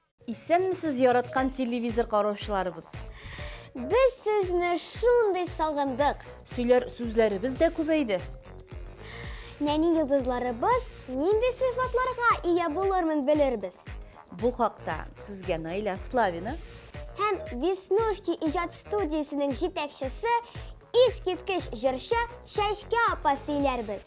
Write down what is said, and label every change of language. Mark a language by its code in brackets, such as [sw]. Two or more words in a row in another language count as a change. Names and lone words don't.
[tt] Исәнмесез яраткан телевизор караучыларыбыз? Без сезне шундый сагындык. Сөйләр сүзләребез дә күбәйде. Нәни йылдызларыбыз нинди сыйфатларга ия булырмын белербез. Бу хакта сезгә Наиля Славина Һәм Веснушки иҗат студиясының җитәкчесе, искиткеч җырчы Шәшкә апа сөйләрбез.